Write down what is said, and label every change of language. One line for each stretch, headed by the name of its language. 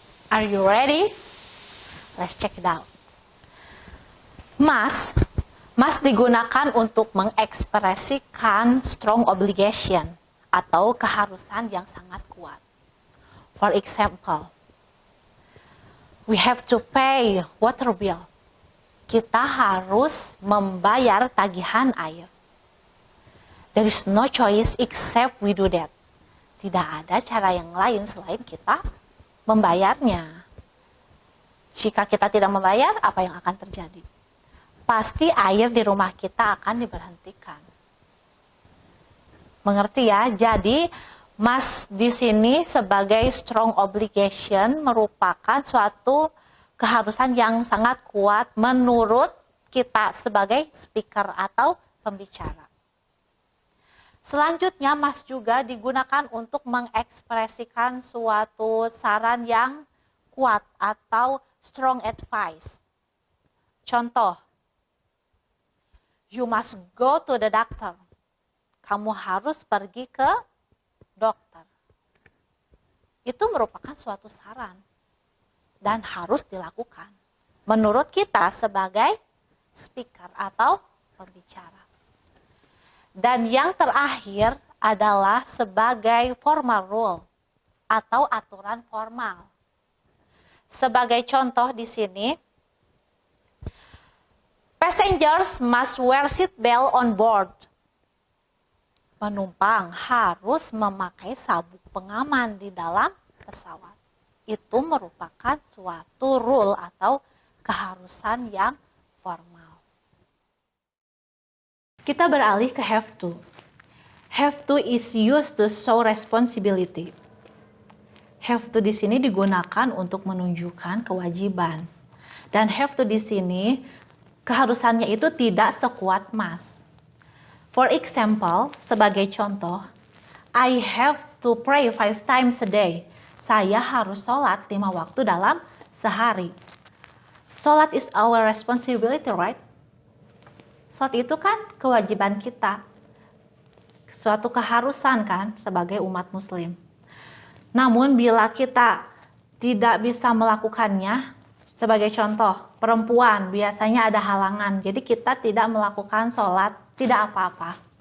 English: Are you ready? Let's check it out.
Indonesian: Must digunakan untuk mengekspresikan strong obligation atau keharusan yang sangat kuat.
English: For example, we have to pay water bill.
Indonesian: Kita harus membayar tagihan air.
English: There is no choice except we do that.
Indonesian: Tidak ada cara yang lain selain kita membayarnya. Jika kita tidak membayar, apa yang akan terjadi? Pasti air di rumah kita akan diberhentikan. Mengerti ya? Jadi, must di sini sebagai strong obligation merupakan suatu keharusan yang sangat kuat menurut kita sebagai speaker atau pembicara. Selanjutnya, must juga digunakan untuk mengekspresikan suatu saran yang kuat atau strong advice.
English: Contoh, you must go to the doctor.
Indonesian: Kamu harus pergi ke dokter. Itu merupakan suatu saran dan harus dilakukan menurut kita sebagai speaker atau pembicara. Dan yang terakhir adalah sebagai formal rule atau aturan formal. Sebagai contoh di sini,
English: passengers must wear seat belt on board.
Indonesian: Penumpang harus memakai sabuk pengaman di dalam pesawat. Itu merupakan suatu rule atau keharusan yang formal. Kita beralih ke have to.
English: Have to is used to show responsibility.
Indonesian: Have to di sini digunakan untuk menunjukkan kewajiban. Dan have to di sini keharusannya itu tidak sekuat must.
English: For example,
Indonesian: sebagai contoh,
English: I have to pray 5 times a day.
Indonesian: Saya harus sholat 5 waktu dalam sehari.
English: Sholat is our responsibility, right?
Indonesian: Sholat itu kan kewajiban kita. Suatu keharusan kan sebagai umat muslim. Namun bila kita tidak bisa melakukannya, sebagai contoh, perempuan biasanya ada halangan, jadi kita tidak melakukan sholat, tidak apa-apa.